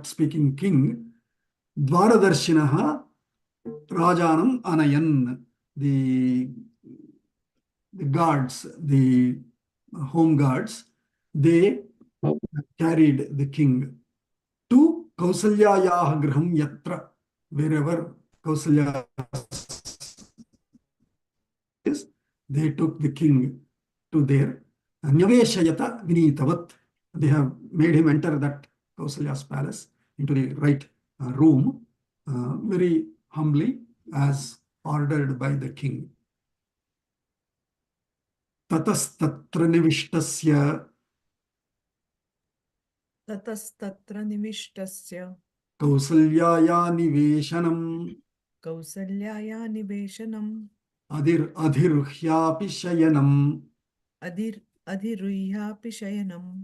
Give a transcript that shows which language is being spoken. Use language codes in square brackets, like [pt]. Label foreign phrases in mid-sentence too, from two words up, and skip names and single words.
[en] speaking king, [sa] द्वारदर्शिनः राजानम् आनयन्, [en] the guards, the home guards, they carried the king to [sa] कौसल्यायाः गृहम् यत्र, [en] wherever Kausalya is, they took the king to there. [sa] न्यवेशयत विनीतवत्. [en] They have made him enter that Kausalya's palace into the right room, very humbly, as ordered by the king. [sa] ततस्तत्र निविष्टस्य ततस्तत्र निविष्टस्य कौसल्याया निवेशनम् कौसल्याया निवेशनम् अधिरुह्यापि शयनम्. अधिरुह्यापि शयनम्